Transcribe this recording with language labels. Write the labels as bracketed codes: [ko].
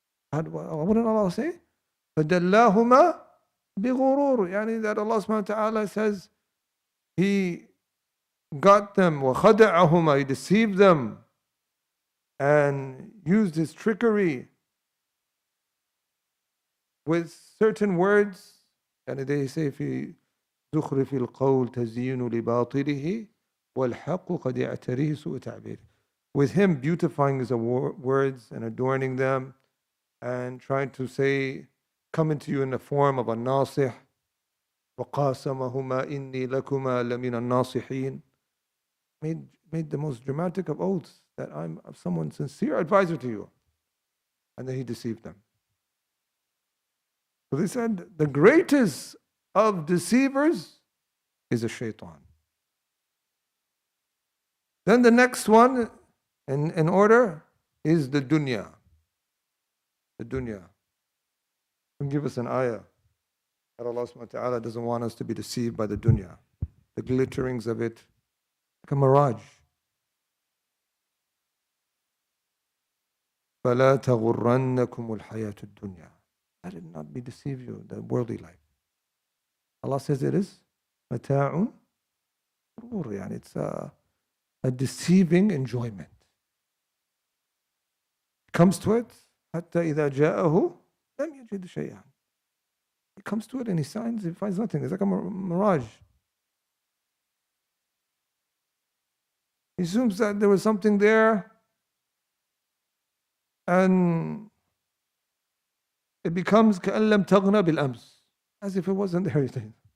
[en] What did Allah say? [ar] فَدَلَّاهُمَا بِغُرُورٍ. [en] That Allah subhanahu wa ta'ala says He got them, [ar] وَخَدَعَهُمَا, [en] He deceived them and used His trickery. with certain words. And they say [ar] في زخرف القول تزيين لباطله والحق قد يعتريه سوء تعبيره. [en] With him beautifying his words and adorning them and trying to say, coming to you in the form of a nasih. [ar] وقاسمهما إني لكما لمن الناصحين. [en] Made the most dramatic of oaths that I'm someone sincere advisor to you. And then he deceived them. So they said the greatest of deceivers is a shaitan. Then the next one in order is the dunya. The dunya. Can give us an ayah that Allah subhanahu wa ta'ala doesn't want us to be deceived by the dunya. The glitterings of it, like a mirage. [ar] فَلَا تَغُرَّنَّكُمُ الْحَيَاةُ الدُّنْيَا. [en] Let it not be deceive you, the worldly life. Allah says it is [ar] مَتَاعٌ غُرُورٌ. [en] It's a deceiving enjoyment. It comes to it, [ar] حَتَّى إِذَا جَاءَهُ لَمْ يَجِدْ شَيْئًا. [en] He comes to it and he finds nothing. It's like a mirage. He assumes that there was something there and it becomes [ar] كأن لم تغنى بالأمس, [en] as if it wasn't there.